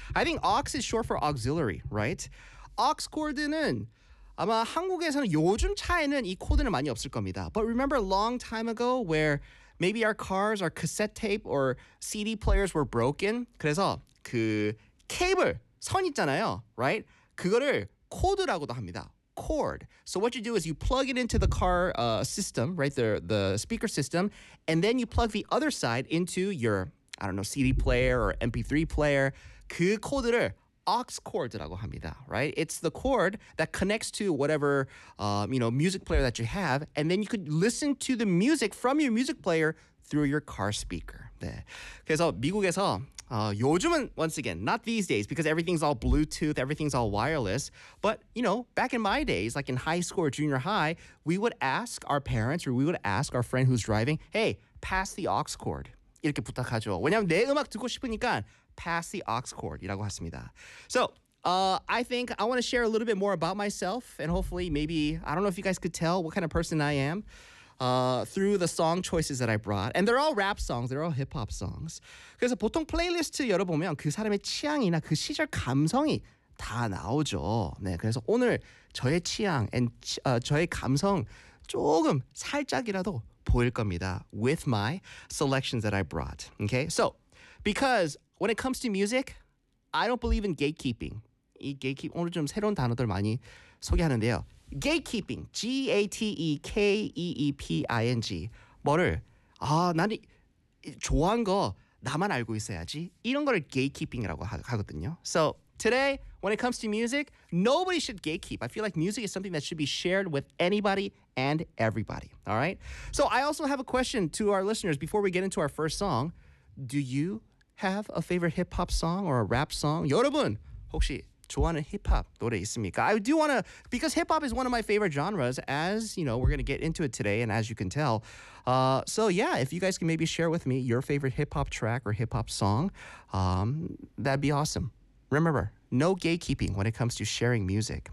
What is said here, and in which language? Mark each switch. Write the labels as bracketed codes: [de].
[en] I think aux is short for auxiliary, right? [ko] Aux cord는 아마 한국에서는 요즘 차에는 이 코드는 많이 없을 겁니다. [en] But remember a long time ago where maybe our cars, our cassette tape or CD players were broken? [ko] 그래서 그 케이블, 선 있잖아요, right? 그거를 코드라고도 합니다. [en] Cord. So what you do is you plug it into the car system, right? The speaker system. And then you plug the other side into your, I don't know, CD player or MP3 player. [ko] 그 코드를 aux cord라고 합니다, [en] right? It's the cord that connects to whatever, you know, music player that you have. And then you could listen to the music from your music player through your car speaker. [ko] 네. 그래서 미국에서 요즘은, [en] once again, not these days, because everything's all Bluetooth, everything's all wireless. But, you know, back in my days, like in high school or junior high, we would ask our parents or we would ask our friend who's driving, hey, pass the aux cord. [ko] 이렇게 부탁하죠. 왜냐면 내 음악 듣고 싶으니까 [en] pass the aux cord [ko] 이라고 했습니다. [en] So, I think I want to share a little bit more about myself and hopefully maybe, I don't know if you guys could tell what kind of person I am. Through the song choices that I brought. And they're all rap songs. They're all hip-hop songs. [ko] 그래서 보통 플레이리스트 열어보면 그 사람의 취향이나 그 시절 감성이 다 나오죠. 네, 그래서 오늘 저의 취향 and 저의 감성 조금 살짝이라도 보일 겁니다. [en] With my selections that I brought. Okay, so because when it comes to music, I don't believe in gatekeeping. [ko] 이 gatekeeping, 오늘 좀 새로운 단어들 많이 소개하는데요. Gatekeeping, G-A-T-E-K-E-E-P-I-N-G. 뭐를? 아, 나는 좋아한 거 나만 알고 있어야지. 이런 거를 gatekeeping이라고 하거든요. [en] So today, when it comes to music, nobody should gatekeep. I feel like music is something that should be shared with anybody and everybody. All right? So I also have a question to our listeners before we get into our first song. Do you have a favorite hip-hop song or a rap song? [ko] 여러분, 혹시 좋아하는 힙합 노래 있습니까? [en] I do want to, because hip-hop is one of my favorite genres, as, you know, we're going to get into it today, and as you can tell. So, yeah, if you guys can maybe share with me your favorite hip-hop track or hip-hop song, that'd be awesome. Remember, no gatekeeping when it comes to sharing music.